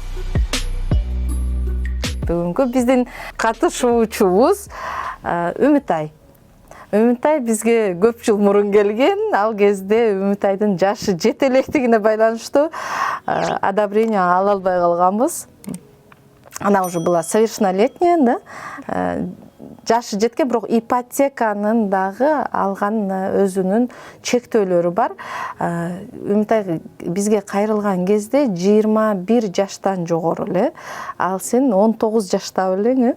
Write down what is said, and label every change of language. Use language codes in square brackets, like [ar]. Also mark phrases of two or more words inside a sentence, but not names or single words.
[ky] Бүгүнкү биздин катышуучубуз Үмүтай. Үмүтай бизге көп жыл мурун келген. Ал кезде Үмүтайдын жашы жете электигине байланыштуу одобрение ала албай калганбыз. [ru] Она уже была совершеннолетняя, да? [ky] Жашы жеткен, бирок ипотеканын дагы алган өзүнүн чектөөлөрү бар. Үмүтай бизге кайрылган кезде 21 жаштан жогору эле. Ал сен 19 жашта элең,